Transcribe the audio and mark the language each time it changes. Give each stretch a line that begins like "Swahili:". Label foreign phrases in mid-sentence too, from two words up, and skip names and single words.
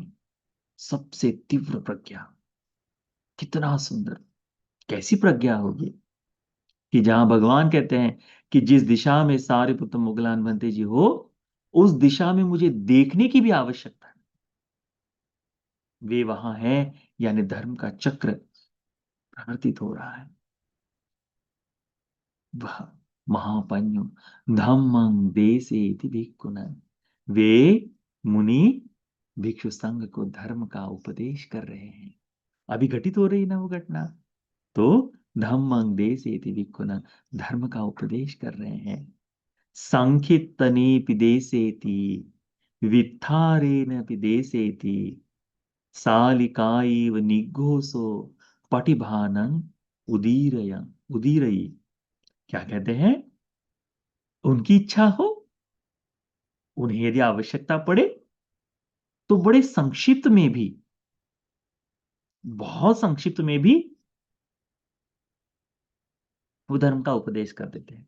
Hindi: सबसे तीव्र प्रज्ञा, कितना सुंदर, कैसी प्रज्ञा होगी कि जहां भगवान कहते हैं कि जिस दिशा में सारिपुत्र मुगलान भंते जी हो, उस दिशा में मुझे देखने की भी आवश्यकता है। वे वहां है, यानी धर्म का चक्र प्रवर्तित हो रहा है।
Pali: वह महापन्यो धम्मं देसेति भिक्खुना,
Hindi: वे मुनि भिक्षु संघ को धर्म का उपदेश कर रहे हैं। अभी घटित हो रही ना वो घटना, तो
Pali: धम्मं देसेति भिक्खुना,
Hindi: धर्म का उपदेश कर रहे हैं।
Pali: संखित्तने पिदेसेति वित्थारेण पिदेसेति सालिकाइव निघोषो पटिभानं उदीरयी।
Hindi: क्या कहते हैं? उनकी इच्छा हो, उन्हें यदि आवश्यकता पड़े, तो बड़े संक्षिप्त में भी, बहुत संक्षिप्त में भी वो धर्म का उपदेश कर देते हैं।